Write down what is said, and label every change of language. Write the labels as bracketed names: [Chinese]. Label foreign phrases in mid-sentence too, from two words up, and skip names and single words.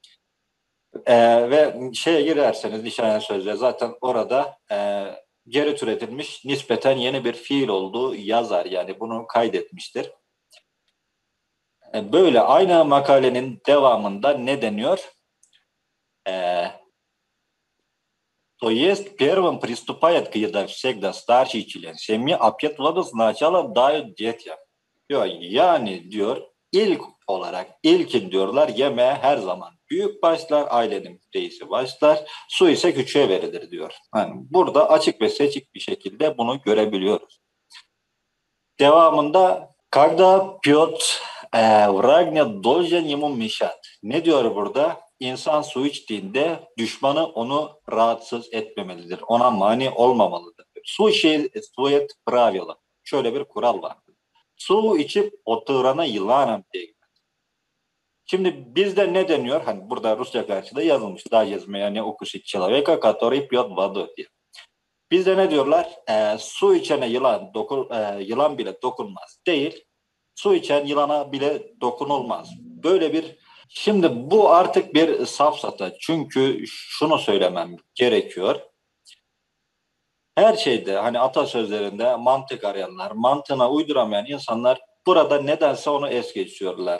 [Turkish] Ve girerseniz nişane sözde zaten orada geri türetilmiş nispeten yeni bir fiil olduğu yazar. Yani bunu kaydetmiştir. Böyle aynı makalenin devamında ne deniyor? [Russian] То есть первым приступает к еде всегда старший член семьи, а пятого сначала дают детям. [Turkish] Diyor, yani diyor ilkin diyorlar yemeğe her zaman büyük başlar, ailenin reisi başlar, su ise küçüğe verilir diyor. Yani burada açık ve seçik bir şekilde bunu görebiliyoruz. [Russian] Devamında когда пьет враг не должен ему мешать. [Turkish] Ne diyor burada? İnsan su içtiğinde düşmanı onu rahatsız etmemelidir. Ona mani olmamalıdır. [Russian] Существует правило. [Turkish] Şöyle bir kural var. Su içip oturana yılanım diye. Şimdi bizde ne deniyor? Hani burada Rusça karşılığı yazılmış. [Russian] Даже змея не укусит человека, который пьет воду diye. [Turkish] Bizde ne diyorlar? Su içene yılan bile dokunmaz değil. Su içen yılana bile dokunulmaz. Şimdi bu artık bir safsata. Çünkü şunu söylemem gerekiyor. Her şeyde hani atasözlerinde mantık arayanlar, mantığına uyduramayan insanlar burada nedense onu es geçiyorlar.